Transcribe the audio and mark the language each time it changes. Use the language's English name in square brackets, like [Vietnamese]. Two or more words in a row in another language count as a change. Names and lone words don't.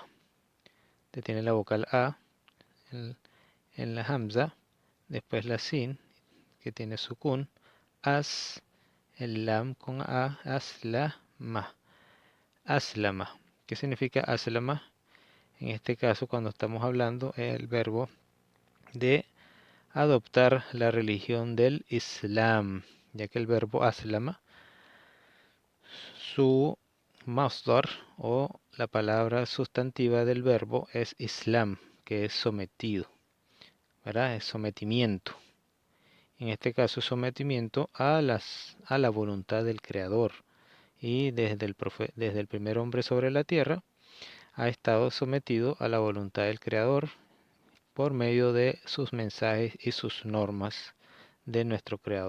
[Spanish] Te tiene la vocal A en la hamza, después la sin, que tiene sukun, el lam con a, aslama. Aslama. ¿Qué significa aslama? En este caso, cuando estamos hablando, es el verbo de adoptar la religión del Islam, ya que el verbo aslama, su masdar o la palabra sustantiva del verbo es Islam, que es sometido. ¿verdad? Es sometimiento. En este caso, sometimiento a la voluntad del Creador. Y desde el primer hombre sobre la tierra ha estado sometido a la voluntad del Creador por medio de sus mensajes y sus normas de nuestro Creador.